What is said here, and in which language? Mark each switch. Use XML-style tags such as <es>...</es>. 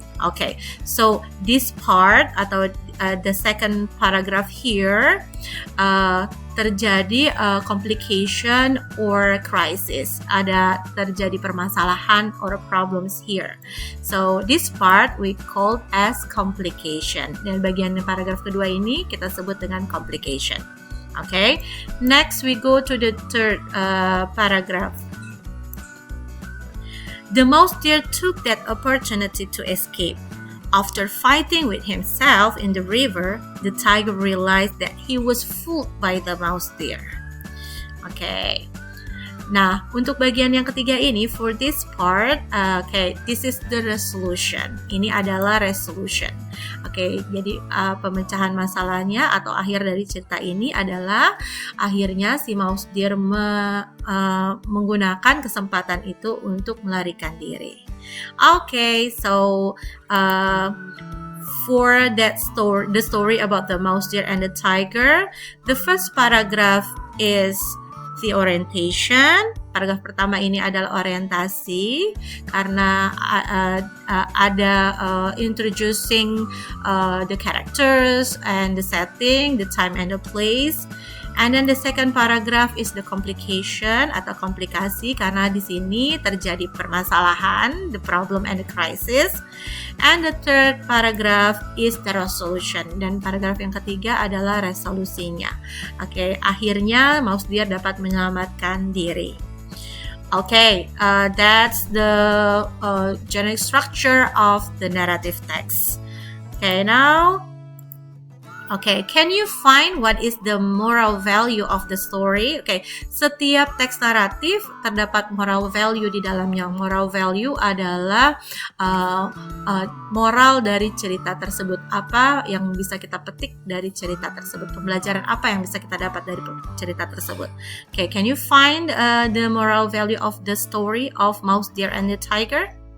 <en>Okay, so this part atau the second paragraph here terjadi complication or crisis.</en> <id>Ada terjadi permasalahan</id> <en>or problems here. So this part we called as complication.</en> <id>Dan bagian paragraf kedua ini kita sebut dengan complication.</id> <en>Okay, next we go to the third paragraph. The mouse deer took that opportunity to escape. After fighting with himself in the river, the tiger realized that he was fooled by the mouse deer. Okay.</en> <id>Nah, untuk bagian yang ketiga ini,</id> <en>for this part, this is the resolution.</en> <id>Ini adalah resolution. Jadi pemecahan masalahnya atau akhir dari cerita ini adalah akhirnya si mouse deer menggunakan kesempatan itu untuk melarikan diri.</id> <en>So for that story, the story about the mouse deer and the tiger, the first paragraph is the orientation.</en> <id>Paragraf pertama ini adalah orientasi karena ada</id> <en>introducing the characters and the setting, the time and the place. And then the second paragraph is the complication</en> <id>atau komplikasi karena di sini terjadi permasalahan,</id> <en>the problem and the crisis. And the third paragraph is the resolution.</en> <id>Dan paragraf yang ketiga adalah resolusinya. Akhirnya mouse deer dapat menyelamatkan diri.</id> <en>That's the generic structure of the narrative text. Now, can you find what is the moral value of the story?</en> <id>Setiap teks naratif terdapat moral value di dalamnya. Moral value adalah moral dari cerita tersebut. Apa yang bisa kita petik dari cerita tersebut? Pembelajaran apa yang bisa kita dapat dari cerita tersebut?</id> <en>Can you find the moral value of the story of Mouse, Deer, and the Tiger?</en>